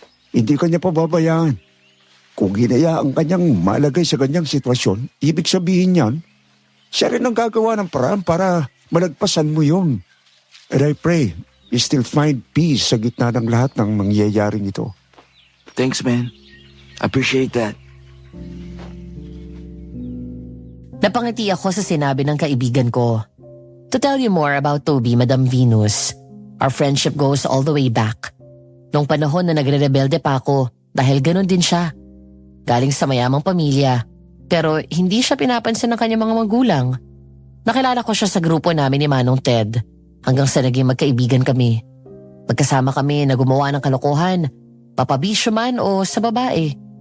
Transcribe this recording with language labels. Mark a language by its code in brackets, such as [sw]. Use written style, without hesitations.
[tl] Hindi ka niya pababayaan. Kung hinayaan kanyang malagay sa ganyang sitwasyon, ibig sabihin niyan, siya rin ang gagawa ng paraan para malagpasan mo yun. [en] And I pray you still find peace [tl] sa gitna ng lahat ng mangyayaring ito. [en] Thanks, man. Appreciate that. [tl] Napangiti ako sa sinabi ng kaibigan ko. [en] To tell you more about Toby, Madam Venus, our friendship goes all the way back. [tl] Nung panahon na nagre-rebelde pa ako dahil ganun din siya. Galing sa mayamang pamilya, pero hindi siya pinapansin ng kanyang mga magulang. Nakilala ko siya sa grupo namin ni Manong Ted hanggang sa naging magkaibigan kami. Magkasama kami na gumawa ng kalokohan, papabisyo man o sa babae.